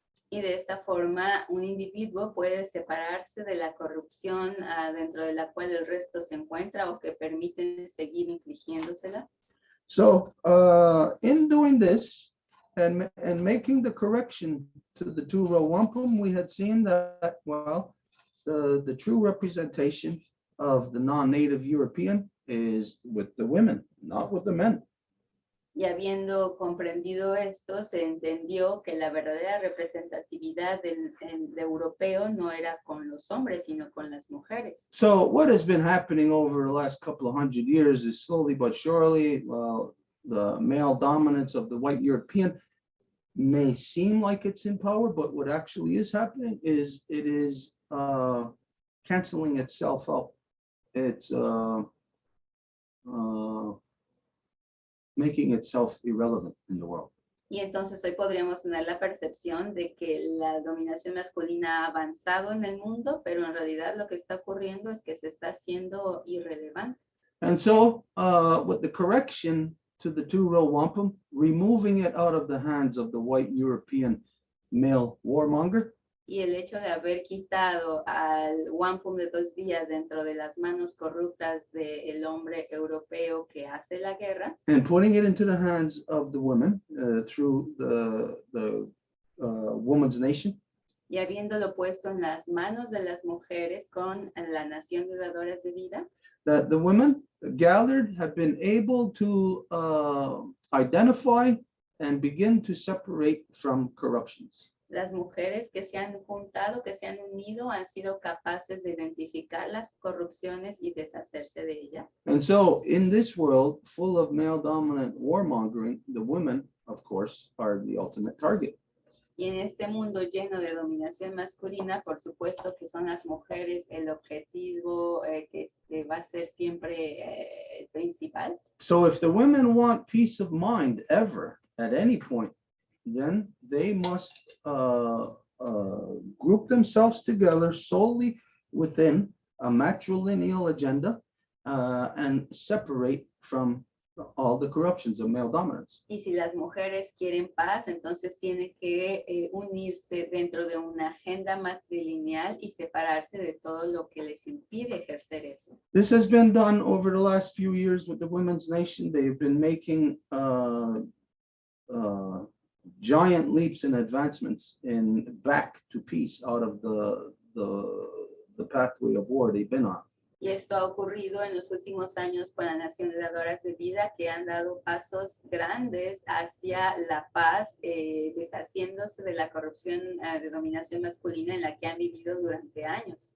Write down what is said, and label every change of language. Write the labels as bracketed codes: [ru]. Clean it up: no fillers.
[es] Y de esta forma, un individuo puede separarse de la corrupción dentro de la cual el resto se encuentra o que permiten seguir infligiéndosela. [en] So in doing this and making the correction to the two-row wampum, we had seen that, well, the true representation of the non-native European is with the women, not with the men. [es] Y habiendo comprendido esto, se entendió que la verdadera representatividad del europeo no era con los hombres, sino con las mujeres. [en] So what has been happening over the last couple of 100 years is slowly but surely, well, the male dominance of the white European may seem like it's in power, but what actually is happening is it is canceling itself out. It's making itself irrelevant in the world. [es] Y entonces hoy podríamos tener la percepción de que la dominación masculina ha avanzado en el mundo, pero en realidad lo que está ocurriendo es que se está haciendo irrelevante. [en] And so with the correction to the two-row wampum, removing it out of the hands of the white European male warmonger, [es] Y el hecho de haber quitado al wampum de 2 vías dentro de las manos corruptas del hombre europeo que hace la guerra [en] and putting it into the hands of the women through the woman's nation, [es] y habiéndolo puesto en las manos de las mujeres con la nación de dadoras de vida, [en] that the women gathered have been able to identify and begin to separate from corruptions. [es] las mujeres que se han juntado, que se han unido, han sido capaces de identificar las corrupciones y deshacerse de ellas. [en] And so in this world full of male dominant warmongering, the women, of course, are the ultimate target. [es] Y en este mundo lleno de dominación masculina, por supuesto que son las mujeres el objetivo que va a ser siempre el principal. [en] So if the women want peace of mind ever at any point, then they must group themselves together solely within a matrilineal agenda and separate from all the corruptions of male dominance. [es] Y si las mujeres quieren paz, entonces tienen que unirse dentro de una agenda matrilineal y separarse de todo lo que les impide ejercer eso. [en] This has been done over the last few years with the Women's Nation. They've been making giant leaps and advancements in back to peace out of the pathway of war they've been on. [es] Y esto ha ocurrido en los últimos años con la Nación de Dadoras de Vida, que han dado pasos grandes hacia la paz, deshaciéndose de la corrupción de dominación masculina en la que han vivido durante años.